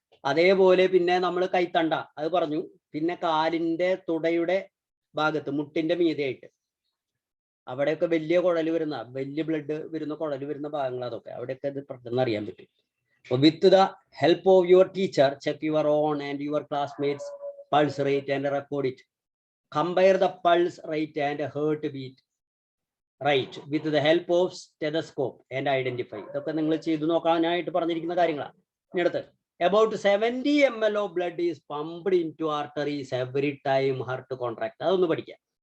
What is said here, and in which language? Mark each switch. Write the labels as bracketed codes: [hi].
[ml] അതേപോലെ പിന്നെ നമ്മൾ കൈത്തണ്ട, അത് പറഞ്ഞു. പിന്നെ കാലിന്റെ തുടയുടെ ഭാഗത്ത്, മുട്ടിന്റെ മീതെയായിട്ട്, അവിടെയൊക്കെ വലിയ കുഴൽ വരുന്ന, വലിയ ബ്ലഡ് വരുന്ന കുഴൽ വരുന്ന ഭാഗങ്ങൾ, അതൊക്കെ അവിടെയൊക്കെ ഇത് പെട്ടെന്ന് അറിയാൻ പറ്റും. [en] With the help of your teacher, check your own and your classmates' pulse rate and record it. Compare the pulse rate and heartbeat rate with the help of stethoscope and identify. [ml] ഇതൊക്കെ നിങ്ങൾ ചെയ്തു നോക്കാനായിട്ട് പറഞ്ഞിരിക്കുന്ന കാര്യങ്ങളാണ്. ഇനി അടുത്ത്, [en] about 70 ml of blood is pumped into arteries every time heart contract. [ml] അതൊന്ന് പഠിക്കാം.